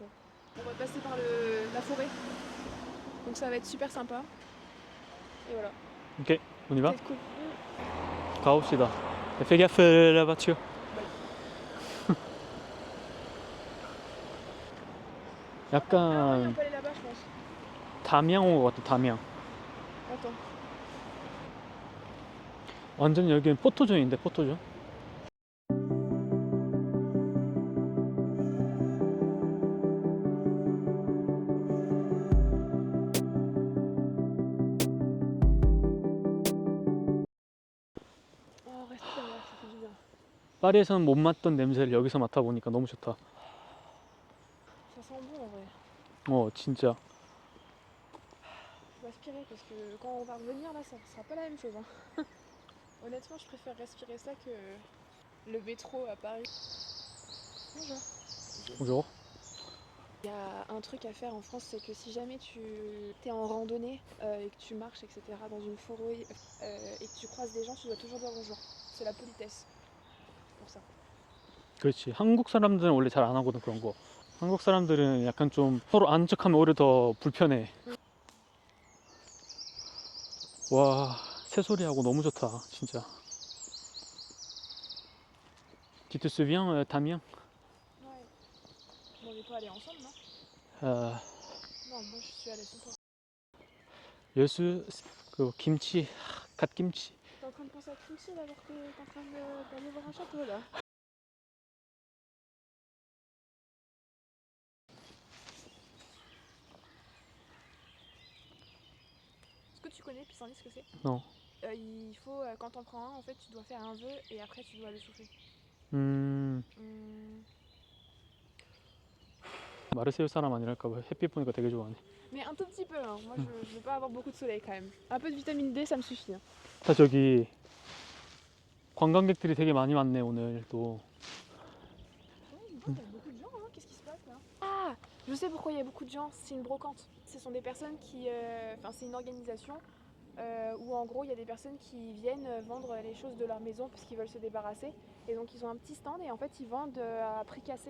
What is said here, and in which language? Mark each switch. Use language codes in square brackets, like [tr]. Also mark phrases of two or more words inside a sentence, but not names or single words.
[fr] On va passer par la forêt, donc ça va être super sympa. Et voilà. Ok, on y va? C'est cool. 가봅시다. Fais gaffe la voiture. Ah ouais, on [ko] 약간 [fr] peut aller là-bas, je pense. [ko] 담양 온 것 같아, 담양. [fr] Attends. [ko] 완전 여기는 포토존인데, 포토존. [fr] Oh, reste derrière, ça fait du bien. [ko] 파리에서는 못 맡던 냄새를 여기서 맡아보니까 너무 좋다. [fr] Ça sent bon en vrai. [ko] 진짜. [fr] Faut aspirer parce que quand on va revenir là, ça sera pas la même chose. Hein. Honnêtement, je préfère respirer ça que le métro à Paris. Bonjour. Bonjour. Il y a un truc à faire en France, c'est que si jamais tu es en randonnée et que tu marches, etc., dans une forêt et que tu croises des gens, tu dois toujours dire bonjour. C'est la politesse. Pour ça. [ko] 그렇지. 한국 사람들은 원래 잘 안 하거든, 그런 거. 한국 사람들은 약간 좀 서로 아는 척하면 오히려 더 불편해. 와, 새소리하고 너무 좋다, 진짜. [fr] Tu te souviens, Damien? Ouais. Bon, on n'est pas allés ensemble, non? Euh, Non, moi je suis allée sans toi. [ko] 여수 그 김치, 갓김치. [fr] T'es en train de penser à Kimchi là alors que t'es en train d'aller voir un château là. Est-ce que tu connais pissenlit, ce que c'est? Non. Il faut, quand t'en prends un, en fait, tu dois faire un vœu et après tu dois le souffler. [ko] 음, 마르세유 사람 아니랄까 봐 햇빛 보니까 되게 좋아하네. [fr] Mais un tout petit peu, hein. Moi je veux pas avoir beaucoup de soleil quand même. Un peu de vitamine D, ça me suffit. Hein. [ko] 다 저기 관광객들이 되게 많이 왔네 오늘 또. [fr] Il y a beaucoup de gens, hein. Qu'est-ce qui se passe là? Ah, je sais pourquoi il y a beaucoup de gens, c'est une brocante. Ce sont des personnes qui. Enfin, c'est une organisation où en gros il y a des personnes qui viennent vendre les choses de leur maison parce qu'ils veulent se débarrasser. Et donc ils ont un petit stand et en fait ils vendent à prix cassé.